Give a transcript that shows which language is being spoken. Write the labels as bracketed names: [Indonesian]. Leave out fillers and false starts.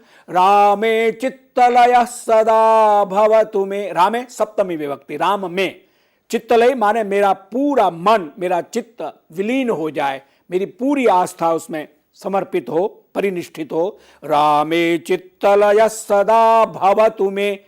[Sanskrit] रामे चित्तलयः सदा भवतु मे। रामे सप्तमी विभक्ति। [Hindi] राम में चित्तलय माने मेरा पूरा मन, मेरा चित्त विलीन हो जाए, मेरी पूरी आस्था उसमें समर्पित हो, परिनिष्ठित हो। [Sanskrit] रामे चित्तलयः सदा भवतु मे।